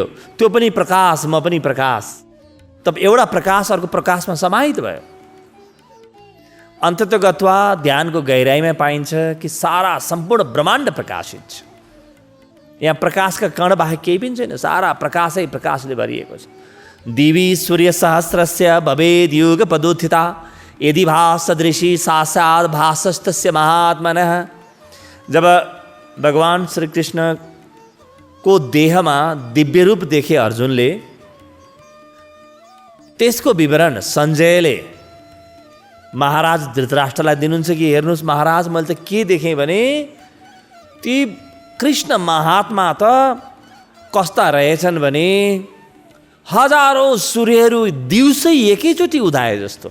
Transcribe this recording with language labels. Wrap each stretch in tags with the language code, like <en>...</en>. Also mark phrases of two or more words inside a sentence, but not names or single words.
<ne>त्यो पनि प्रकाश, म पनि प्रकाश। तब एउटा प्रकाश अर्को प्रकाशमा समाहित भयो। अन्ततगत्वा ध्यानको गहिराइमा पाइन्छ कि सारा सम्पूर्ण ब्रह्माण्ड प्रकाशित छ। यहाँ प्रकाशका कण बाहेक केही पनि छैन। सारा प्रकाशै प्रकाशले भरिएको छ।</ne> <sa>दिवी सूर्य सहस्रस्य भवेद युग पदोत्थिता यदि भासदृशी साक्षात् भासस्तस्य महात्मनः।</sa> <ne>जब भगवान श्री कृष्ण को देहमा दिव्य रूप देखे अर्जुनले, त्यसको विवरण सञ्जयले महाराज धृतराष्ट्रलाई दिनुहुन्छ कि हेर्नुहोस् महाराज, मैले त के देखेँ भने ती कृष्ण महात्मा त कस्ता रहेछन् भने हजारौँ सूर्यहरू दिउँसै एकैचोटि उदाए जस्तो।</ne>